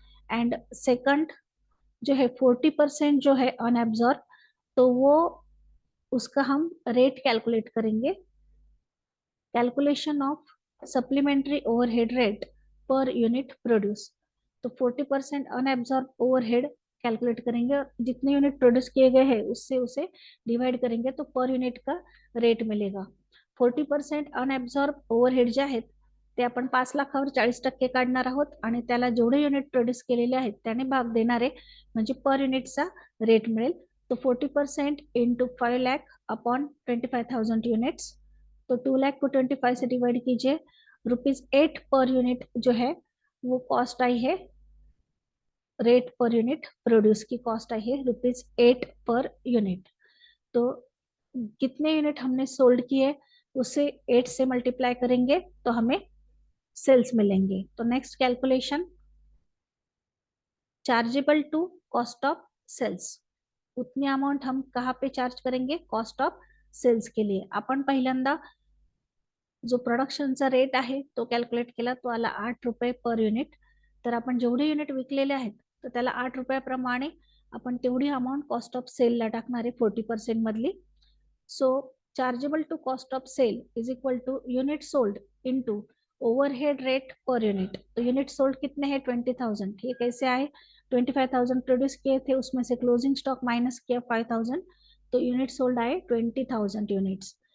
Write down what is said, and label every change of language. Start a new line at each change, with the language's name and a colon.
Hindi: And second जो है 40% जो है अनएब्जॉर्ब तो वो उसका हम रेट कैलकुलेट करेंगे. Calculation of supplementary overhead rate per unit produce. तो 40% अनएब्जॉर्ब ओवरहेड कैलकुलेट करेंगे और जितने यूनिट प्रोड्यूस किए गए हैं उससे उसे डिवाइड करेंगे तो पर यूनिट का रेट मिलेगा.
Marathi: 40% अनएब्जॉर्ब ओवरहेड जे आहेत ते आपण 5 लाखावर 40% काढणार आहोत आणि त्याला जेवढे युनिट प्रोड्यूस केलेले आहेत त्याने भाग देणार आहे म्हणजे पर युनिटचा रेट मिळेल.
Hindi: तो 40% इंटू 5 लाख अपॉन 25,000 यूनिट्स. तो 2 लाख को 25 से डिवाइड कीजिए. ₹8 पर यूनिट जो है वो कॉस्ट आई है. रेट पर यूनिट प्रोड्यूस की कॉस्ट आई है ₹8 पर यूनिट. तो कितने यूनिट हमने सोल्ड किए उसे 8 से मल्टीप्लाई करेंगे तो हमें सेल्स मिलेंगे. तो next calculation chargeable to cost of sales. उतनी अमाउंट हम कहाँ पे चार्ज करेंगे? कॉस्ट ऑफ सेल्स के लिए.
Marathi: आपण पहिल्यांदा जो प्रोडक्शनचा रेट आहे तो कॅल्क्युलेट केला. तो आला ₹8 पर युनिट. तर आपण जेवढे युनिट विकलेले आहेत तर त्याला ₹8 आपण तेवढी अमाऊंट कॉस्ट ऑफ सेलला टाकणार आहे 40% मधली.
English: So chargeable to cost of sale is equal to unit sold into overhead rate per unit.
Hindi: तो यूनिट सोल्ड कितने हैं? 20,000. ये कैसे आए? 25,000 प्रोड्यूस किए थे उसमें से क्लोजिंग स्टॉक माइनस किया 5,000 तो यूनिट सोल्ड आए 20,000 यूनिट्स.